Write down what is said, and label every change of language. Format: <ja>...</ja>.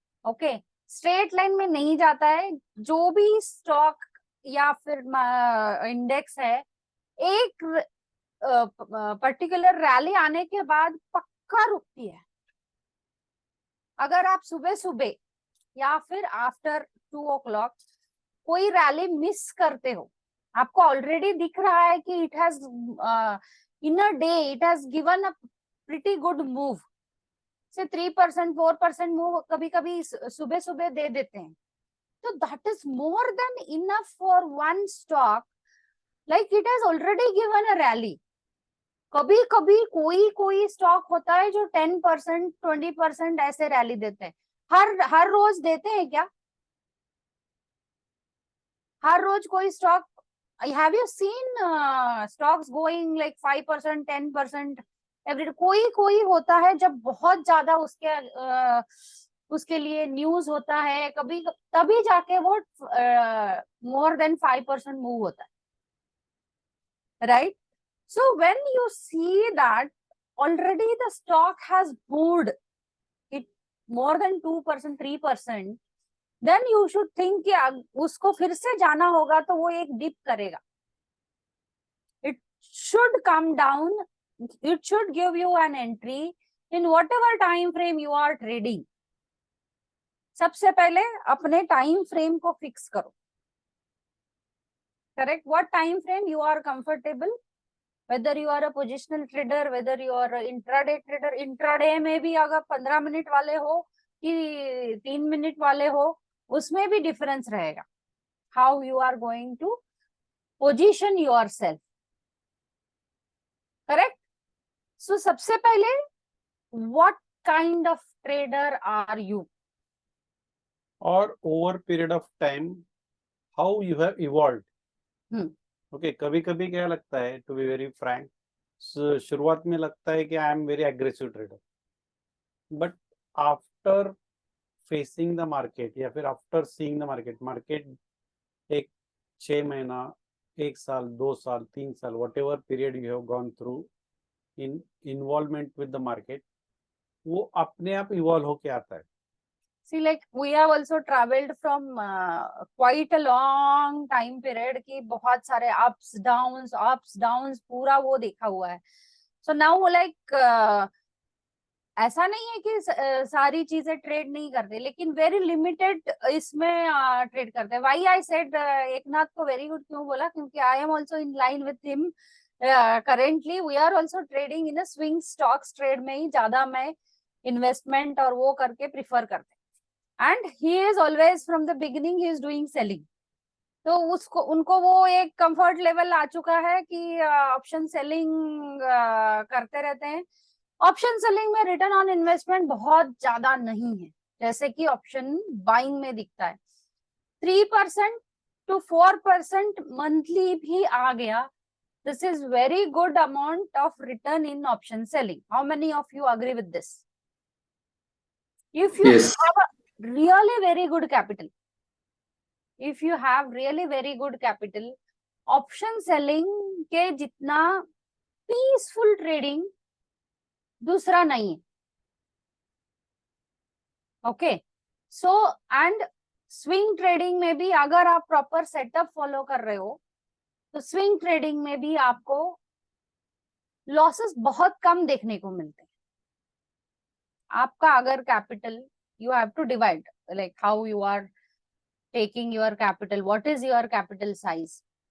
<hi>Okay, straight line में नहीं जाता है. जो भी स्टॉक या फिर इंडेक्स है, एक पर्टिकुलर रैली आने के बाद पक्का रुकती है. अगर आप सुबह सुबह या फिर</hi> <en>after 2 o'clock</en> <hi>कोई रैली मिस करते हो, आपको ऑलरेडी दिख रहा है कि</hi> <en>it has in a day it has given a pretty good move, say 3%, 4% move</en> <hi>कभी कभी सुबह सुबह दे देते हैं,</hi> <en>so that is more than enough for one stock, like it has already given a rally.</en> <hi>कभी कभी कोई स्टॉक होता है जो 10%, 20% ऐसे रैली देते हैं, हर रोज देते हैं क्या? हर रोज कोई stock,</hi> <en>have you seen stocks going like 5%, 10% every day?</en> <hi>कोई होता है जब बहुत ज्यादा उसके लिए न्यूज होता है, कभी तभी जाके वो</hi> <en>more than 5%</en> <hi>मूव होता है, right?</hi> <en>So when you see that already the stock has moved it more than 2%, 3%, then you should think</en> <hi>कि उसको फिर से जाना होगा तो वो एक डिप करेगा.</hi> <en>It should come down. It should give you an entry in whatever time frame you are trading.</en> <hi>सबसे पहले अपने टाइम फ्रेम को फिक्स करो.</hi> <en>Correct? What time frame you are comfortable? Whether you are a positional trader, whether you are a intraday trader,</en> <hi>intraday में भी अगर 15 minute वाले हो कि 3 मिनट वाले हो, उसमें भी डिफरेंस रहेगा.</hi> <en>How you are going to position yourself. Correct? So</en> <hi>सबसे पहले</hi> <en>what kind of trader are you? Or over period of time, how you have evolved.</en> <hi>Okay, कभी कभी क्या लगता है,</hi> <en>to be very frank,</en> <hi>शुरुआत में लगता है कि</hi> <en>I am very aggressive trader, but after facing the market</en> <hi>या फिर</hi> <en>after seeing the market</en> <hi>एक 6 महीना, 1 साल, 2 साल, 3 साल,</hi> <en>whatever period you have gone through in involvement with the market,</en> <hi>वो अपने आप इवॉल्व होके आता है.</hi> <en>See, like we have also traveled from quite a long time period</en> <hi>कि बहुत सारे ups downs पूरा वो देखा हुआ है. So now like ऐसा नहीं है कि सारी चीजें ट्रेड नहीं करते, लेकिन वेरी लिमिटेड इसमें ट्रेड करते हैं.</hi> <en>Why I said</en> <hi>एकनाथ को वेरी गुड क्यों बोला, क्योंकि</hi> <en>I am also in line with him. Currently we are also trading in a swing stocks trade</en> <hi>में ही ज्यादा मैं इन्वेस्टमेंट और वो करके प्रिफर करते हैं.</hi> <en>And he is always from the beginning he is doing selling.</en> <hi>तो उनको वो एक कंफर्ट लेवल आ चुका है कि ऑप्शन सेलिंग करते रहते हैं. ऑप्शन सेलिंग में रिटर्न ऑन इन्वेस्टमेंट बहुत ज्यादा नहीं है, जैसे कि ऑप्शन बाइंग में दिखता है. 3% to 4% मंथली भी आ गया.</hi> <en>This is very good amount of return in option selling. How many of you agree with this? If you have a really very good capital, if you have really very good capital, option selling</en> <hi>के जितना peaceful trading दूसरा नहीं है. Okay, so and swing trading में भी अगर आप proper setup follow कर रहे हो तो swing trading में भी आपको losses बहुत कम देखने को मिलते हैं. आपका अगर</hi> <en>capital, you have to divide like how you are taking your capital, what is your capital size.</en>